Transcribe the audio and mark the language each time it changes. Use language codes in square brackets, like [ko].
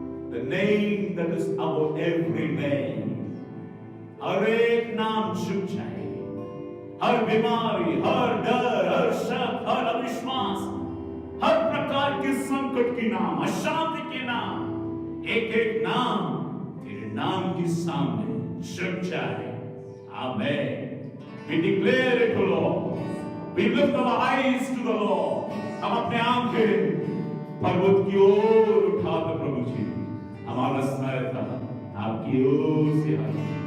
[en] The name that is above every name. [hi] हर एक नाम झुक जाए, हर बीमारी, हर डर, हर शक, हर अविश्वास, हर प्रकार के संकट के नाम, अशांति के नाम, एक एक नाम तेरे नाम के सामने झुक जाए। [en] Amen. We declare it, O Lord. We lift our eyes to the Lord. [hi] हम अपने आंखें पर्वत की ओर उठाकर प्रभु जी हमारा सहायता आपकी ओर से आए।